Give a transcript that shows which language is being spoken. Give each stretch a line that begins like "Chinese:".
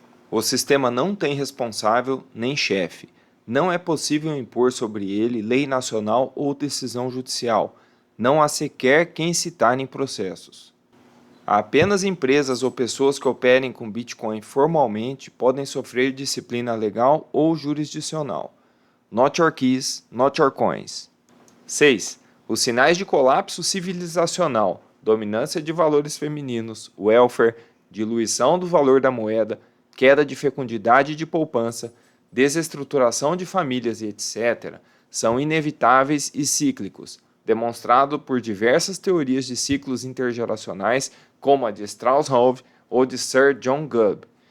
Portuguese: O sistema não tem responsável nem chefe. Não é possível impor sobre ele lei nacional ou decisão judicial. Não há sequer quem citar em processos. Apenas empresas ou pessoas que operem com Bitcoin formalmente podem sofrer disciplina legal ou jurisdicional.
English: Not your keys, not your coins.
Portuguese: 6. Os sinais de colapso civilizacional, dominância de valores femininos, welfare, diluição do valor da moeda, queda de fecundidade e de poupança, desestruturação de famílias e etc., são inevitáveis e cíclicos, demonstrado por diversas teorias de ciclos intergeracionais, como a de Strauss-Hove ou de Sir John Gubb,